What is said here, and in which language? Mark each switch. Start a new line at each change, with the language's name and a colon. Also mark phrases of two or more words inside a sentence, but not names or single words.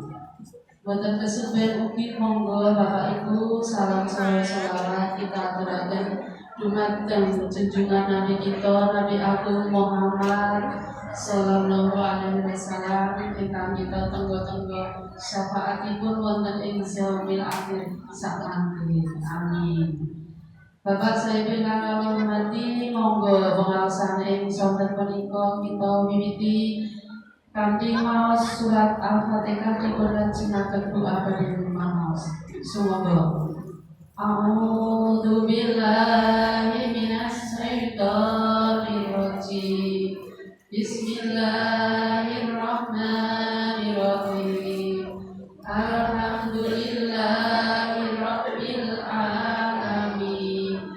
Javanese: Boten kesupen ugi monggo Bapak Ibu salam salawat kita aturaken dumateng junjungan Nabi kita Nabi Agung Muhammad
Arabic: صلى الله عليه وسلم
Javanese: ingkang kita tenggo-tenggo syafaatipun wonten ing
Arabic: يوم الآخر
Javanese: sakmangke. Amin. Bapak saya ingkang hormati, monggo pengaosan ing sonten punika kita wiwiti kanthi maos surat Al-Fatihah dipun lajengaken doa badhe maos. Sumangga.
Arabic: أعوذ بالله من الشيطان الرجيم. Bismillahirrahmanirrahim. الحمد لله رب العالمين.